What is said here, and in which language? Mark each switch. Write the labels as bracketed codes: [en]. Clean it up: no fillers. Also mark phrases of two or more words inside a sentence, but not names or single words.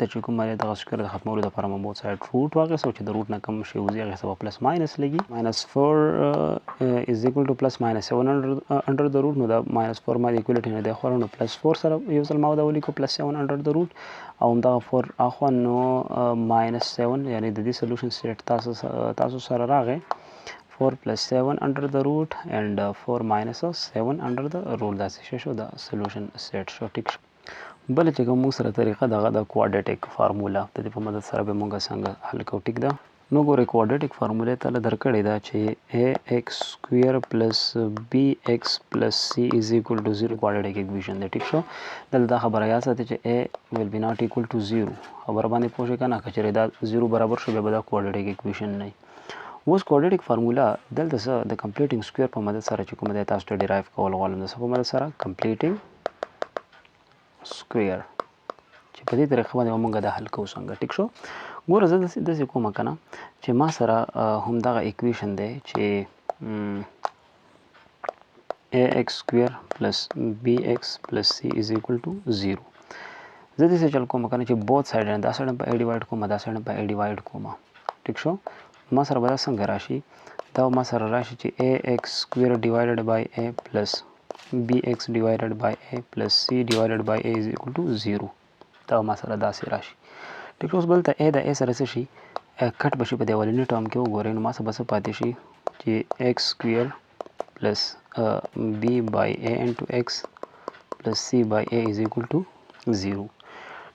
[ps] چې کومه دی دغه سکویر د ختمولو دپاره ما [en] both side root [ps] واخیستو چې د روټ نه کم شی وځي هغې څه به [en] plus minus [ps] لګي [en] minus 4 is equal to plus minus 7 under [ps] د روټ نو دا ماینس 4 ما د ایکولیټي نه دی خوړه نو پلس 4 سره یو ځل ما دا ولیکو [en] plus 7 under [ps] د روټ او همدغه 4 اخوا نو ماینس 7 یعنې د دې [en] solution set [ps] تاسو سره راغی [en] 4 plus 7 under the root [ps] and 4 minus 7 under the root دا څه شو دا [en] solution set [ps] شو. ټیک شو. بل چې کوم موږ سره طریقه دغه د [en] quadratic formula [ps] د دې په مدد سره به موږ څنګه حل کوو. ټیک ده. نو ګورئ [en] quadratic formula [ps] ته درکړې ده چې [en] ax square plus bx plus c is equal to 0 quadratic equation [ps] دی. ټیک شو. دلته دا خبره یاد ساتئ چې [en] a will be not equal to 0 [ps] خبره باندې پوه شئ که نه که چېرې دا 0 برابر شو بیا به دا [en] quadratic equation [ps] نه وي. اوس [en] quadratic formula [ps] دلته زه د [en] completing square [ps] په مدد سره چې کومه دی تاسو ته ډیرایو کول غواړم د څه په مدد سره [en] completing square [ps] چې په دې طریقه باندې به موږ دا حل کوو څنګه. ټیک شو. ګوره زه داسې کوم که نه چې ما سره همدغه اکویشن دی چې [en] ax square plus bx plus c is equal to 0 [ps] زه داسې چل کوم که نه چې [en] both side [ps] دا سایډ هم په [en] a divide [ps] کوم دا سایډ هم په [en] a divide [ps] کوم. ټیک شو. ما سره به دا څنګه راشي دا ما سره راشي چې [en] ax square divided by a plus bx divided by a plus c divided by a is equal to 0 [ps] دا ما سره داسې راشي. ټیک اوس بل ته a د a سره څه شي کټ به شي په دې اولني ټرم کې وګورئ نو ما سره به څه پاتې شي چې [en] x square plus b by a into x plus c by a is equal to 0.